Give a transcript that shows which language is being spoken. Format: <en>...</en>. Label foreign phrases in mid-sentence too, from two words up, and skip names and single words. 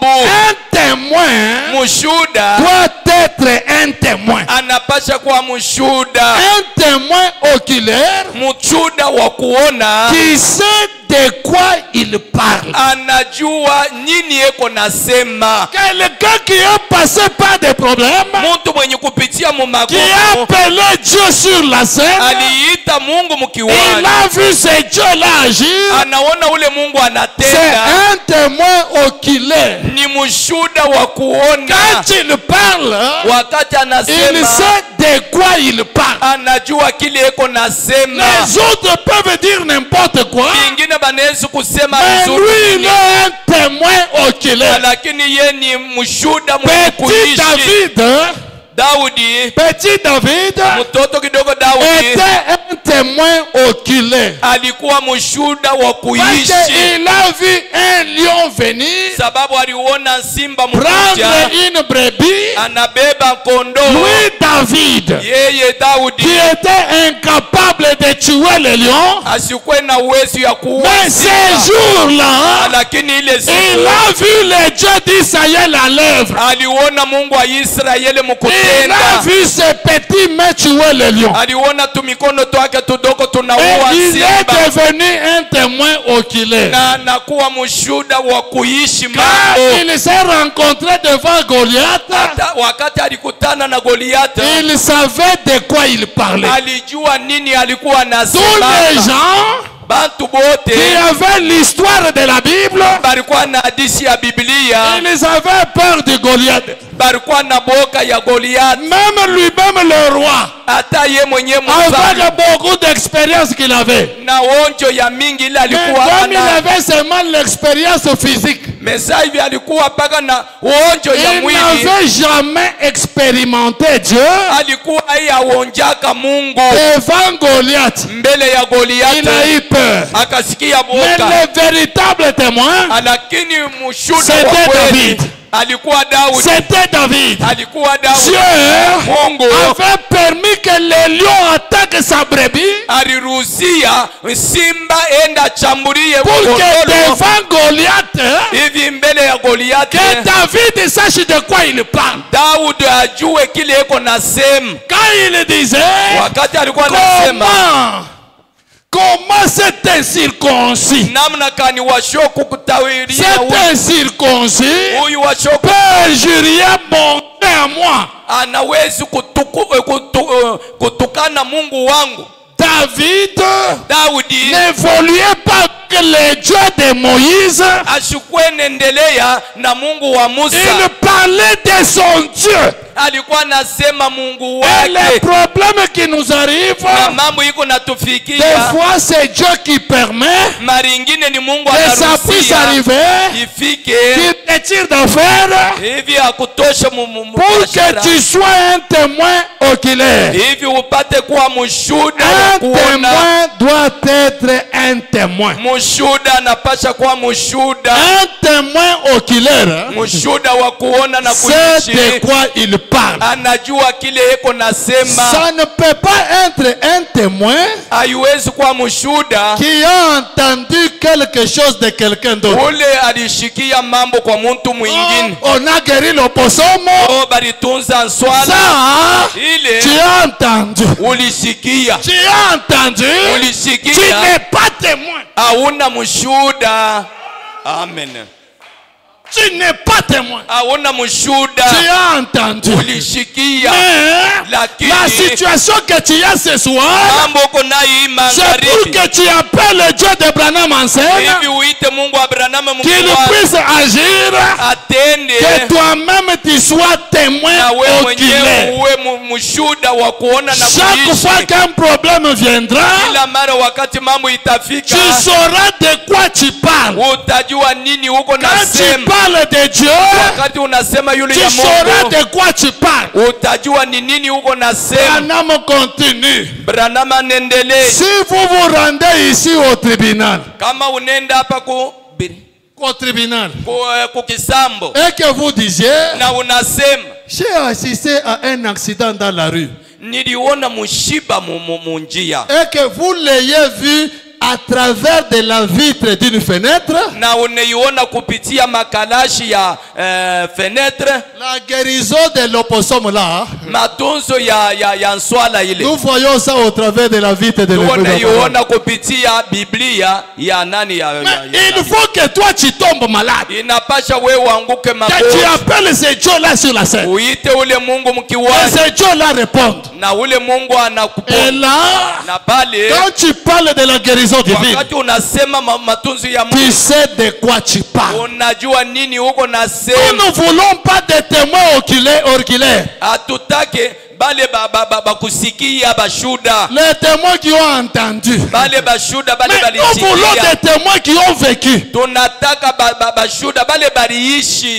<fr>Un témoin</fr> <sw>Mushuda</sw> <fr>doit être un témoin.</fr> <sw>anapasha kuwa mushuda,</sw> <fr>Un témoin oculaire</fr> <sw>mushuda wa kuona,</sw> <fr>qui sait de quoi il parle.</fr> <sw>anajua nini eko nasema.</sw> <fr>Quelqu'un qui a passé par des problèmes,</fr> <sw>Muntu mwenye kupitia mu</sw> <fr>qui a</fr> <sw>magumu</sw> <fr>appelé Dieu sur la scène,</fr> <sw>aliita Mungu</sw> <fr>il</fr> <sw>mkiwani,</sw> <fr>a vu ce Dieu-là agir.</fr> <sw>anaona ule Mungu</sw> <fr>C'est</fr> <sw>anatenda,</sw> <fr>un témoin oculaire.</fr> <sw>ni mushuda wa kuona.</sw> <fr>Quand il parle,</fr> <sw>Wakati</sw> <fr>il</fr> <sw>anasema</sw> <fr>sait de quoi il parle.</fr> <sw>anajua kile eko nasema.</sw> <fr>Les autres peuvent dire n'importe quoi,</fr> <sw>Ingine banaweza kusema</sw> <fr>mais</fr> <sw>vizuri</sw> <fr>lui, il</fr> <sw>nini,</sw> <fr>est un témoin oculaire.</fr> <sw>lakini ye ni mushuda mwenye</sw> <fr>Petit</fr> <sw>kuishi.</sw> <fr>David,</fr> <sw>Daudi,</sw> <fr>petit David</fr> <sw>mtoto kidogo Daudi</sw> <fr>était un témoin oculaire.</fr> <sw>alikuwa mushuda wa</sw> <fr>Parce</fr> <sw>kuishi,</sw> <fr>qu'il a vu un lion venir</fr> <sw>sababu aliona simba mkuja</sw> <fr>prendre une brebis.</fr> <sw>anabeba kondoo.</sw> <fr>Lui, David,</fr> <sw>Yeye Daudi</sw> <fr>qui était incapable de tuer le lion,</fr> <sw>asikuwe na uwezo ya kuua</sw> <fr>mais</fr> <sw>simba,</sw> <fr>ces jours-là,</fr> <sw>lakini ile</sw> <fr>il</fr> <sw>siku</sw> <fr>a vu le Dieu d'Israël à l'œuvre.</fr> <sw>aliona Mungu wa Israeli</sw> <fr>Il a</fr> <sw>mkutenda,</sw> <fr>vu ce petit main tuer le lion.</fr> <sw>aliona tumikono twake tudogo</sw> <fr>Et</fr> <sw>tunaua</sw> <fr>il est</fr> <sw>simba,</sw> <fr>devenu un témoin oculaire.</fr> <sw>na anakuwa mshuda wa kuishi</sw> <fr>Quand</fr> <sw>mambo.</sw> <fr>il s'est rencontré devant Goliath,</fr> <sw>Hata wakati alikutana na Goliathi</sw> <fr>il savait de quoi il parlait.</fr> <sw>alijua nini alikuwa</sw> <fr>Tous</fr> <sw>anasema.</sw> <fr>les gens</fr> <sw>Bantu</sw> <fr>qui</fr> <sw>bote</sw> <fr>avaient l'histoire de la Bible,</fr> <sw>balikuwa na hadithi ya Biblia,</sw> <fr>ils avaient peur de Goliath.</fr> <sw>balikuwa na boka ya Goliathi.</sw> <fr>Même lui-même le roi,</fr> <sw>Hata ye mwenyewe mfalme</sw> <fr>avec beaucoup d'expérience qu'il avait.</fr> <sw>na onjo ya mingi ile</sw> <fr>Mais</fr> <sw>alikuwa</sw> <fr>comme il</fr> <sw>ana</sw> <fr>avait seulement l'expérience physique,</fr> <sw>mesa hivi, alikuwa paka na onjo ya</sw> <fr>il</fr> <sw>mwili,</sw> <fr>n'avait jamais expérimenté Dieu.</fr> <sw>alikuwa aonjaka Mungu.</sw> <fr>Devant Goliath,</fr> <sw>Mbele ya</sw> <fr>il a</fr> <sw>Goliathi</sw> <fr>eu peur.</fr> <sw>akasikia</sw> <fr>Mais</fr> <sw>boka,</sw> <fr>le véritable témoin,</fr> <sw>lakini mshuda wa</sw> <fr>c'était</fr> <sw>kweli</sw> <fr>David.</fr> <sw>alikuwa Daudi.</sw> <fr>C'était David.</fr> <sw>Alikuwa Daudi.</sw> <fr>Dieu</fr> <sw>Mungu</sw> <fr>avait permis que le lion attaque sa brebis</fr> <sw>aliruhusia simba enda chambulie</sw> <fr>pour que</fr> <sw>kondoo</sw> <fr>devant Goliath,</fr> <sw>hivi mbele ya Goliathi,</sw> <fr>que David sache de quoi il parle.</fr> <sw>Daudi ajue kile iko nasema.</sw> <fr>Quand il disait,</fr> <sw>Wakati alikuwa anasema</sw> <fr>comment cet incirconcis,</fr> <sw>namna kani washoku kutawiria</sw> <fr>cet incirconcis</fr> <sw>huyu washoku</sw> <fr>peut injurier mon Dieu à moi.</fr> <sw>anawezi kutukana Mungu wangu. Daudi</sw> <fr>N'évoluez pas que le Dieu de Moïse,</fr> <sw>ashukwe nendelea na Mungu wa Musa.</sw> <fr>il parlait de son Dieu.</fr> <sw>Alikuwa nasema Mungu</sw> <fr>Et les</fr> <sw>wake,</sw> <fr>problèmes qui nous arrivent,</fr> <sw>na mambo iko</sw> <fr>des</fr> <sw>natufikia</sw> <fr>fois c'est Dieu qui permet</fr> <sw>mara ingine ni Mungu</sw> <fr>que ça puisse</fr> <sw>anaruhusia</sw> <fr>arriver,</fr> <sw>ifike</sw> <fr>qu'il te tire d'affaire</fr> <sw>hivi akutoshe</sw> <fr>pour que tu sois un témoin oculaire.</fr> <sw>hivi upate kuwa mshuhuda wa</sw> <fr>Un</fr> <sw>kuona.</sw> <fr>témoin doit être un témoin.</fr> <sw>Mshuhuda anapasha kuwa mshuhuda,</sw> <fr>Un témoin oculaire,</fr> <sw>mshuhuda wa kuona na</sw> <fr>c'est de</fr> <sw>kuishi,</sw> <fr>quoi il parle.</fr> <sw>anajua kile eko nasema.</sw> <fr>Ça ne peut pas être un témoin</fr> <sw>haiwezi kuwa mshuhuda</sw> <fr>qui a entendu quelque chose de quelqu'un d'autre.</fr> <sw>ule alishikia mambo kwa mtu mwingine.</sw> <fr>On a guéri l'oposomo.</fr> <sw>Balitunza nswala</sw> <fr>Ça,</fr> <sw>ile</sw> <fr>tu as entendu.</fr> <sw>ulisikia.</sw> <fr>Tu as entendu.</fr> <sw>Ulisikia.</sw> <fr>Tu n'es pas témoin.</fr> <sw>Hauna mshuhuda. Amen.</sw> <fr>Tu n'es pas témoin.</fr> <sw>Hauna mshuhuda.</sw> <fr>Tu as entendu.</fr> <sw>Ulisikia.</sw> <fr>Mais</fr> <sw>Lakini</sw> <fr>la situation que tu as ce soir,</fr> <sw>mambo uko nayo hii</sw> <fr>c'est pour</fr> <sw>magharibi.</sw> <fr>que tu appelles le Dieu d'Abraham en scène,</fr> <sw>Hivi uite Mungu wa Abrahamu</sw> <fr>qu'il</fr> <sw>Mungu wako</sw> <fr>puisse agir,</fr> <sw>atende</sw> <fr>que toi-même tu sois témoin</fr> <sw>na wewe mwenyewe</sw> <fr>oculaire.</fr> <sw>uwe mshuhuda wa kuona na</sw> <fr>Chaque fois</fr> <sw>kuishi.</sw> <fr>qu'un problème viendra,</fr> <sw>Kila mara wakati mambo itafika,</sw> <fr>tu sauras de quoi tu parles.</fr> <sw>utajua nini uko</sw> <fr>Quand tu</fr> <sw>nasema.</sw> <fr>parles de Dieu,</fr> <sw>Wakati unasema yule</sw> <fr>tu</fr> <sw>ya</sw> <fr>sauras</fr> <sw>Mungu,</sw> <fr>de quoi tu parles.</fr> <sw>utajua ni nini uko nasema.</sw> <fr>Branham continue.</fr> <sw>Branham anaendelea.</sw> <fr>Si vous vous rendez ici au tribunal,</fr> <sw>Kama unenda hapa</sw> <fr>au tribunal,</fr> <sw>ku kisambo</sw> <fr>et que vous disiez,</fr> <sw>na unasema</sw> <fr>j'ai assisté à un accident dans la rue,</fr> <sw>niliona mushiba mu njia,</sw> <fr>et que vous l'ayez vu à travers de la vitre d'une fenêtre,</fr> <sw>na unaiona kupitia makalashi ya fenetre,</sw> <fr>la guérison de l'opossum là,</fr> <sw>matunzo ya nswala ile</sw> <fr>nous voyons ça au travers de la vitre de l'église.</fr> <sw>unaiona kupitia Biblia ya nani ya</sw> <fr>Mais il faut que toi tu tombes malade,</fr> <sw>inapasha wewe uanguke</sw> <fr>que tu</fr> <sw>magoti,</sw> <fr>appelles ce Dieu là sur la scène,</fr> <sw>uite ule Mungu</sw> <fr>et</fr> <sw>mkiwani</sw> <fr>ce Dieu là répond.</fr> <sw>na ule Mungu</sw> <fr>Et</fr> <sw>anakuponya.</sw> <fr>là,</fr> <sw>Na pale</sw> <fr>quand tu parles de la guérison divine,</fr> <sw>wakati unasema matunzo ya</sw> <fr>tu</fr> <sw>Mungu,</sw> <fr>sais de quoi tu parles.</fr> <sw>unajua nini uko</sw> <fr>Nous</fr> <sw>nasema.</sw> <fr>ne voulons pas de témoins oculaires.</fr> <sw>Hatutake bale bakusikia bashuda,</sw> <fr>Les témoins qui ont entendu.</fr> <sw>bale bashuda bale</sw> <fr>Mais nous voulons</fr> <sw>balisikia.</sw> <fr>des témoins qui ont vécu.</fr> <sw>Tunataka bashuda bale baliishi.</sw>